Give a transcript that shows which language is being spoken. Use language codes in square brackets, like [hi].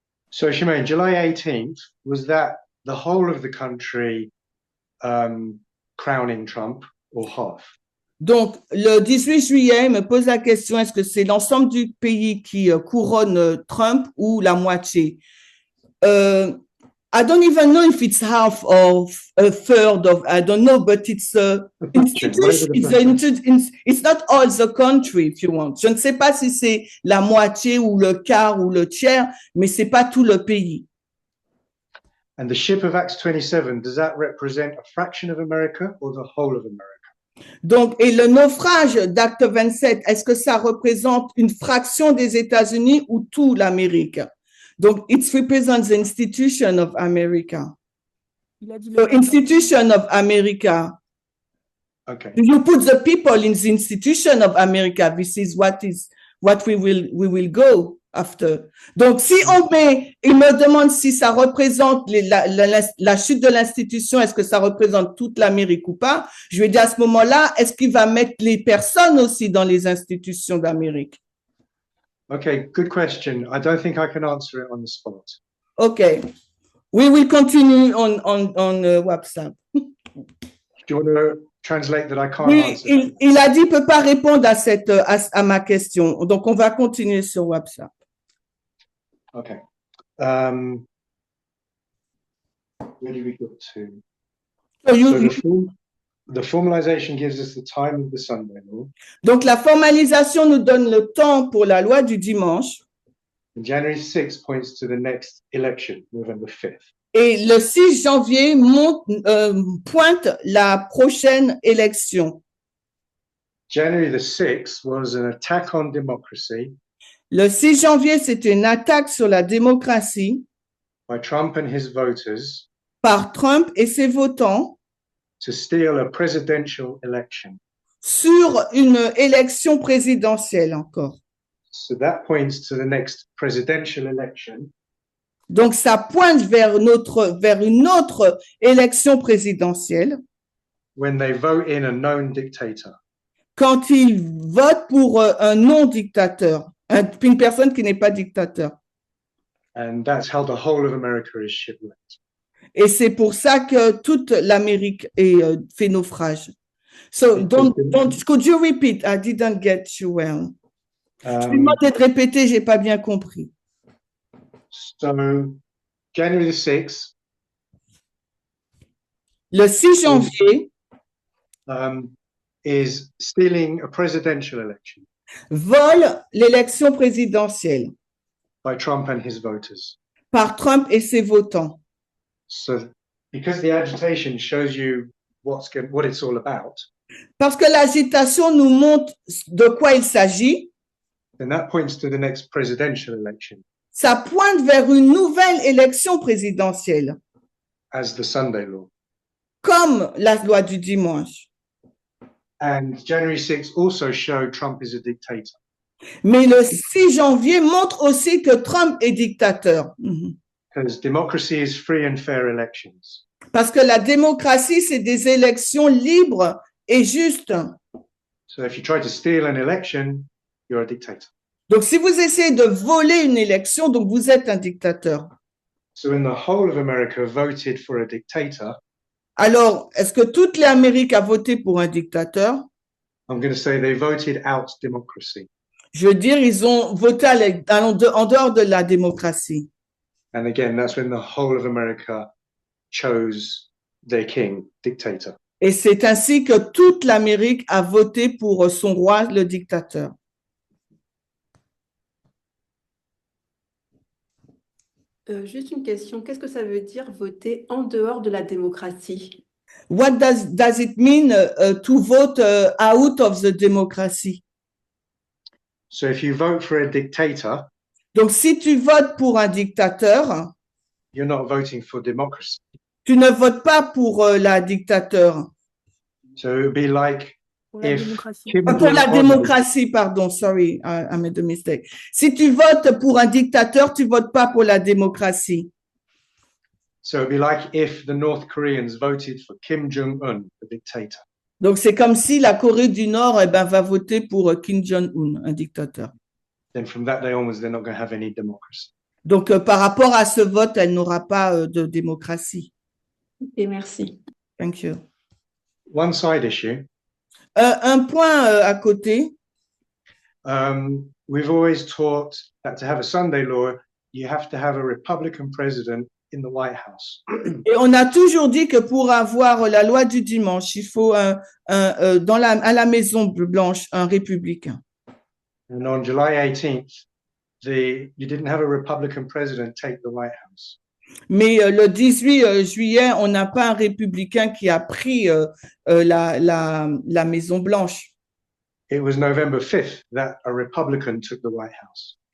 [en] So, Shemaine, July 18th, was that the whole of the country crowning Trump or half? [fr] Donc, le 18 juillet, il me pose la question, est-ce que c'est l'ensemble du pays qui couronne Trump ou la moitié? [en] I don't even know if it's half or a third of, I don't know, but it's institution. It's not all the country, if you want. [fr] Je ne sais pas si c'est la moitié ou le quart ou le tiers, mais c'est pas tout le pays. [en] And the ship of Acts 27, does that represent a fraction of America or the whole of America? [fr] Donc, et le naufrage d'Acte 27, est-ce que ça représente une fraction des États-Unis ou tout l'Amérique? Donc, [en] it represents the institution of America. The institution of America. Okay. You put the people in the institution of America. This is what we will go after. [fr] Donc, si il me demande si ça représente la chute de l'institution, est-ce que ça représente toute l'Amérique ou pas? Je vais dire à ce moment-là, est-ce qu'il va mettre les personnes aussi dans les institutions d'Amérique? [en] Okay, good question. I don't think I can answer it on the spot. Okay. We will continue on WhatsApp. Do you want to translate that I can't [fr] Oui, [en] answer? [fr] il a dit qu'il ne peut pas répondre à ma question. Donc, on va continuer sur WhatsApp. [en] Okay. Where do we go to? So the formalization gives us the time of the Sunday law. [fr] Donc, la formalisation nous donne le temps pour la loi du dimanche. [en] And January 6 points to the next election, November 5th. [fr] Et le 6 janvier pointe la prochaine élection. [en] January the 6th was an attack on democracy [fr] Le 6 janvier, c'était une attaque sur la démocratie [en] by Trump and his voters [fr] par Trump et ses votants [en] to steal a presidential election. [fr] sur une élection présidentielle encore. [en] So that points to the next presidential election. [fr] Donc, ça pointe vers une autre élection présidentielle [en] When they vote in a known dictator. [fr] quand ils votent pour un non-dictateur, une personne qui n'est pas dictateur. [en] And that's how the whole of America is shipwrecked. [fr] Et c'est pour ça que toute l'Amérique est fait naufrage. [en] So, could you repeat? I didn't get you well. [fr] Je vais demander de répéter, j'ai pas bien compris. [en] So, January the 6th. [fr] Le 6 janvier [en] Is stealing a presidential election [fr] vole l'élection présidentielle [en] by Trump and his voters. [fr] par Trump et ses votants. [en] So, because the agitation shows you what it's all about. [fr] Parce que l'agitation nous montre de quoi il s'agit. [en] Then that points to the next presidential election. [fr] Ça pointe vers une nouvelle élection présidentielle. [en] As the Sunday law. [fr] Comme la loi du dimanche. [en] And January 6th also showed Trump is a dictator. [fr] Mais le 6 janvier montre aussi que Trump est dictateur. [en] because democracy is free and fair elections. [fr] Parce que la démocratie, c'est des élections libres et justes. [en] So if you try to steal an election, you're a dictator. [fr] Donc, si vous essayez de voler une élection, donc vous êtes un dictateur. [en] So when the whole of America voted for a dictator, [fr] Alors, est-ce que toute l'Amérique a voté pour un dictateur? [en] I'm going to say they voted out democracy. [fr] Je veux dire, ils ont voté en dehors de la démocratie. [en] And again, that's when the whole of America chose their king, dictator. [fr] Et c'est ainsi que toute l'Amérique a voté pour son roi, le dictateur. Juste une question, qu'est-ce que ça veut dire voter en dehors de la démocratie? [en] What does it mean to vote out of the democracy? So if you vote for a dictator, [fr] Donc, si tu votes pour un dictateur, [en] you're not voting for democracy. [fr] tu ne votes pas pour la dictateur. [en] So it would be like [fr] Pour la [en] if [fr] démocratie. [en] Kim [fr] Pour la [en] Jong-un- [fr] démocratie, pardon, [en] sorry, I made a mistake. [fr] Si tu votes pour un dictateur, tu votes pas pour la démocratie. [en] So it'd be like if the North Koreans voted for Kim Jong-un, the dictator. [fr] Donc, c'est comme si la Corée du Nord va voter pour Kim Jong-un, un dictateur. [en] Then from that day onwards, they're not going to have any democracy. [fr] Donc, par rapport à ce vote, elle n'aura pas de démocratie. Et merci. [en] Thank you. One side issue, [fr] Un point à côté. [en] we've always taught that to have a Sunday law, you have to have a Republican president in the White House. [fr] Et on a toujours dit que pour avoir la loi du dimanche, il faut à la Maison Blanche un républicain. [en] And on July 18th, you didn't have a Republican president take the White House. [fr] Mais le 18 juillet, on n'a pas un républicain qui a pris la Maison Blanche. [en] It was November 5th that a Republican took the White House.